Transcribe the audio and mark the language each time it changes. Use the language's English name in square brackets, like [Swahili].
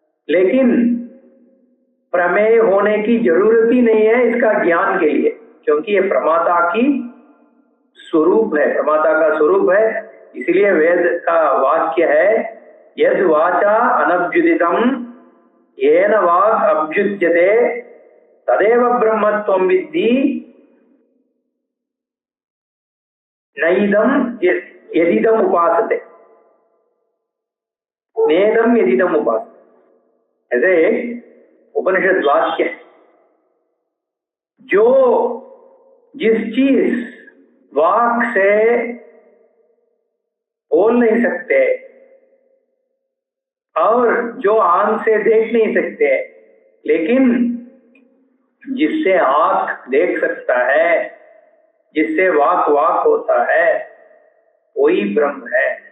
[Hindi] लेकिन प्रमेय होने की जरूरत ही नहीं है इसका ज्ञान के लिए, क्योंकि ये प्रमाता की स्वरूप है, प्रमाता का स्वरूप है। इसलिए वेद का वाक्य है, [Sanskrit] यद वाचा अनभ्युदितम येन वाक् अभ्युच्यते तदेव ब्रह्मत्वं विद्धि नैदं यदिदम् उपासते, नेदं यदिदम् उपासते। [Hindi] ऐसे उपनिषद वाक्य है, जो जिस चीज वाक से बोल नहीं सकते और जो आंख से देख नहीं सकते, लेकिन जिससे आंख देख सकता है, जिससे वाक वाक होता है, वही ब्रह्म है।